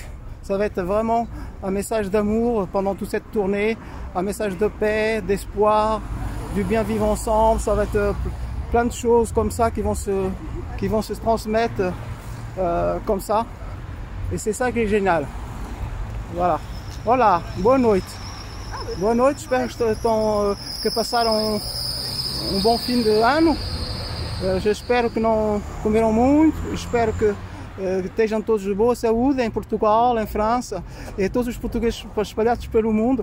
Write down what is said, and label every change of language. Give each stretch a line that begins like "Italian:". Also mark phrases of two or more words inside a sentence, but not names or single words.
French: Ça va être vraiment un message d'amour pendant toute cette tournée, un message de paix, d'espoir, du bien vivre ensemble. Ça va être plein de choses comme ça qui vont se transmettre comme ça. Et c'est ça qui est génial. Voilà. Voilà,
Portuguese: boa noite. Boa noite, espero que passaram bom fim de ano. Eu espero que não comeram muito, espero que estejam todos de boa saúde em Portugal, em França e todos os portugueses espalhados pelo mundo.